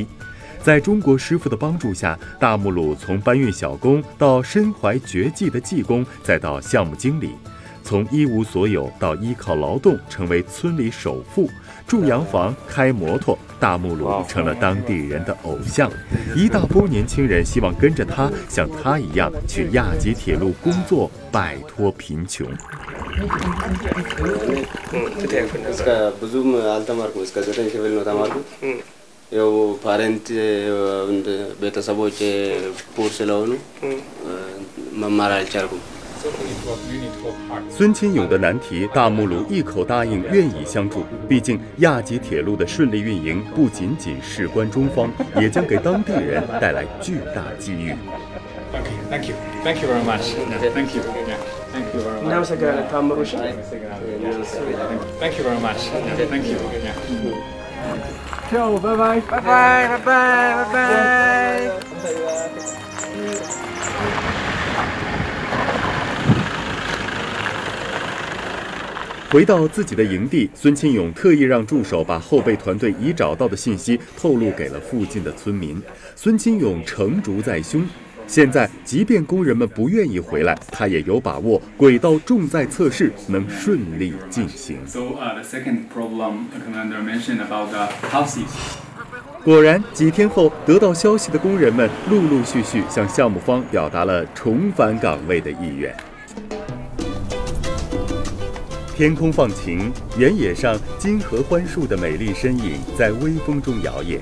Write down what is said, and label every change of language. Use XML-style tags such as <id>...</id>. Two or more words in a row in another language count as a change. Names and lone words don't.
<zh>在中国师傅的帮助下，大木鲁从搬运小工到身怀绝技的技工，再到项目经理，从一无所有到依靠劳动成为村里首富，住洋房开摩托，大木鲁成了当地人的偶像。一大波年轻人希望跟着他，像他一样去亚吉铁路工作，摆脱贫穷。</zh> <am>ያው ፓረንት ቤተሰቦች ፑር ስለሆኑ መማር አልቻልኩም።</am> <zh>孙清勇的难题，大木鲁一口答应，愿意相助。毕竟亚吉铁路的顺利运营不仅仅事关中方，也将给当地人带来巨大机遇。</zh> <en>Thank you very much. Thank you. Thank you very much. Thank you very much. Thank you.</en> <zh>跳舞，拜拜，拜拜，拜拜，拜拜。回到自己的营地，孙清勇特意让助手把后备团队已找到的信息透露给了附近的村民。孙清勇成竹在胸，现在即便工人们不愿意回来，他也有把握轨道重载测试能顺利进行。</zh> <en>So the second problem the commander mentioned about the houses.</en> <zh>果然，几天后得到消息的工人们陆陆续续向项目方表达了重返岗位的意愿。天空放晴，原野上金合欢树的美丽身影在微风中摇曳。</zh>